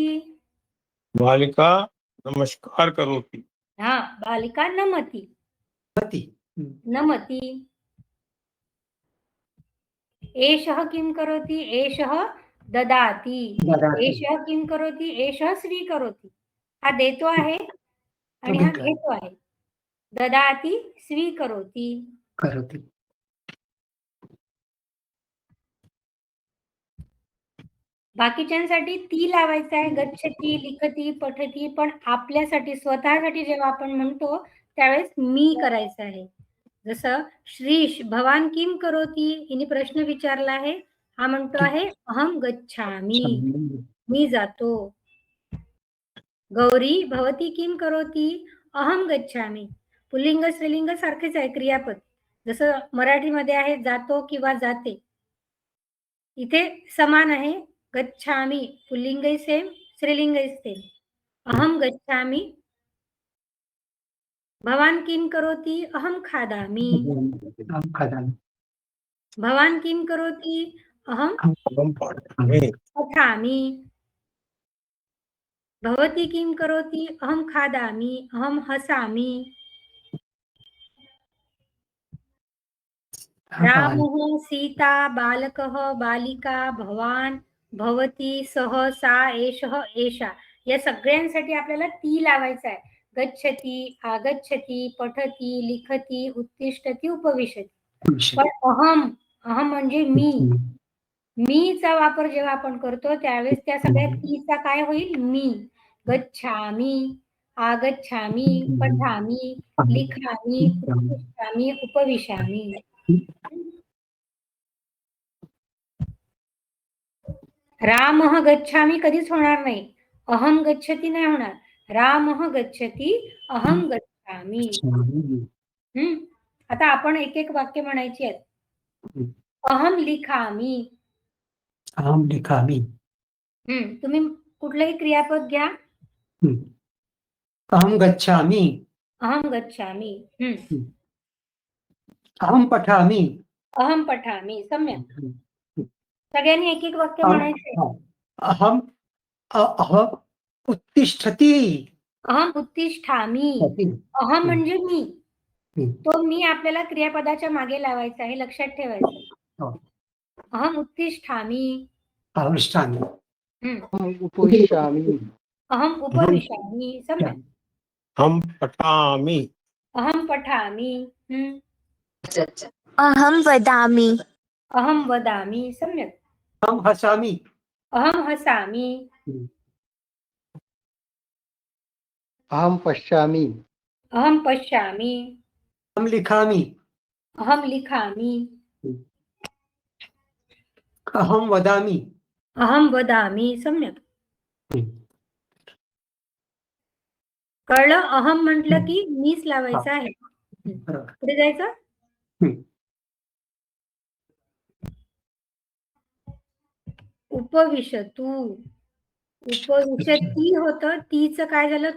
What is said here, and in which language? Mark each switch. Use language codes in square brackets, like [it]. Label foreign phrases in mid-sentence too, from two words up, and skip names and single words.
[sa] बालिका नमस्कार करोति। हाँ, बालिका नमति। भवति नमति। एषः किं करोति? एषः ददाति। ददाति एषः किं करोति? एषः स्वीकरोति। [mr] हा देतो आहे आणि हा घेतो आहे. [sa] ददाति स्वीकरोति. करोति [mr] बाकीच्यांसाठी ती लावायचं आहे. [sa] गच्छति, लिखती, पठती. [mr] पण आपल्यासाठी स्वतःसाठी जेव्हा आपण म्हणतो त्यावेळेस मी करायचं आहे. जसं श्रीश [sa] भवान किम करोति [mr] हिने प्रश्न विचारला आहे. हा म्हणतो आहे [sa] अहम गच्छामी, [mr] मी जातो. [sa] गौरी भवती किम करोति? अहम गच्छामी. [mr] पुल्लिंग स्त्रीलिंग सारखेच आहे क्रियापद. जसं मराठीमध्ये आहे जातो किंवा जाते, इथे समान आहे. गच्छामी पुल्लिंग सेम, स्त्रीलिंग सेम. [sa] अहम गच्छामी. भवान किम करोति? अहम खादामि. अहं खादामि भवान किम करोति? अहम पठामि। पठामि. भवती किम करोति? अहम खादामि. अहम हसामि. रामः, सीता, बालकः, बालिका, भवान, भवती, सह, सा, एषः, एषा [mr] या सगळ्यांसाठी आपल्याला ती लावायचं आहे. [sa] गच्छति, आगच्छति, पठति, लिखति, उत्तिष्ठति, उपविशति. [mr] पण अहम म्हणजे मीचा वापर जेव्हा आपण करतो त्यावेळेस त्या सगळ्या तीचा काय होईल? मी. [sa] गच्छामी, आगच्छामी, पठामी, लिखामी, उत्तिष्ठामी, उपविशामी. रामः गच्छामी [mr] कधीच होणार नाही. [sa] अहम गच्छति [mr] नाही होणार. [sa] रामः गच्छति, अहम गच्छामी. [mr] आता आपण एक एक वाक्य म्हणायची आहेत. [sa] अहम लिखामी. अहं लिखामि [mr] तुम्ही कुठलंही क्रियापद घ्या. [sa] अहं गच्छामि अहम गच्छामी. अहं पठामि अहम पठामी. सम्यक. [mr] सगळ्यांनी एक एक वाक्य म्हणायचे. [sa] अहं अहं उत्तिष्ठति अहम उत्तिष्ठामी. [mr] अहम म्हणजे मी. तो मी आपल्याला क्रियापदाच्या मागे लावायचा आहे, लक्षात ठेवायचं. [sa] अहम उत्तिष्ठामी. अहं तिष्ठामि उपविशामि अहम उपविशामि. सम्यक. हम पठामि। अहम पठामि. अहं वदामि अहम वदामि. सम्यक. अहं हसामि अहम हसामि. अहं पश्यामि अहम पश्यामि. अहं लिखामि अहम लिखामि. अहं वदामि अहम वदामि. सम्यक. [mr] कळलं? अहम म्हटलं की मीच लावायचं आहे. पुढे जायचं. उपविशतु. उपविशती होतं, तीचं काय झालं?